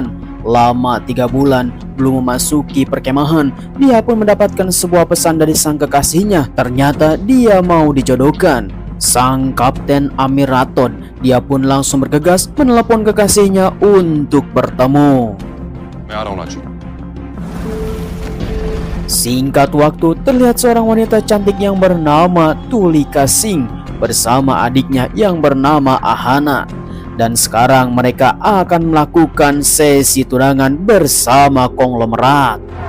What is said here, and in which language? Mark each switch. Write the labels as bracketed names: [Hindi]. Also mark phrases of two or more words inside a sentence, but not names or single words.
[Indonesian] Lama 3 bulan belum memasuki perkemahan, dia pun mendapatkan sebuah pesan dari sang kekasihnya. Ternyata dia mau dijodohkan. Sang Kapten Amir Rathod, dia pun langsung bergegas menelepon kekasihnya untuk bertemu. [Hindi] मैं आ रहा हूँ नाचू. [Indonesian] Singkat waktu, terlihat seorang wanita cantik yang bernama Tulika Singh bersama adiknya yang bernama Ahana. Dan sekarang mereka akan melakukan sesi tunangan bersama konglomerat.